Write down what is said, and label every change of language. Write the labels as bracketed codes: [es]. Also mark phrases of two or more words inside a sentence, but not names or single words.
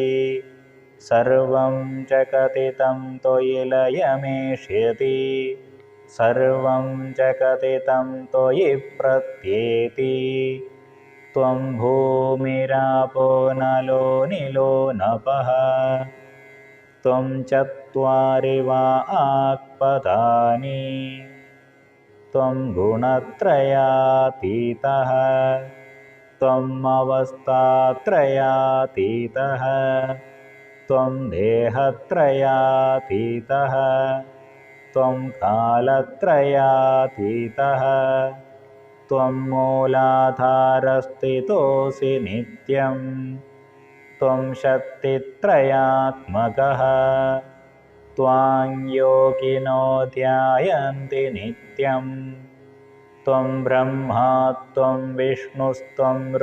[sa] സർവം ജഗതിതം ത്വയി ലയമേഷ്യതി സർവം ജഗതിതം ത്വയി പ്രത്യേതി ത്വം ഭൂമിരാപോ നലോ നിലോ നഭഃ ത്വം ചത്വാരി വാക്പദാനി ത്വം ഗുണത്രയാതീതഃ ത്വം അവസ്ഥാത്രയാതീതഃ त्वं देहत्रयातीतः त्वं कालत्रयातीतः त्वं मूलाधारस्थितोऽसि नित्यं त्वं शक्तित्रयात्मकः त्वां योगिनो ध्यायन्ति नित्यं त्वं ब्रह्मा त्वं विष्णुस्त्वं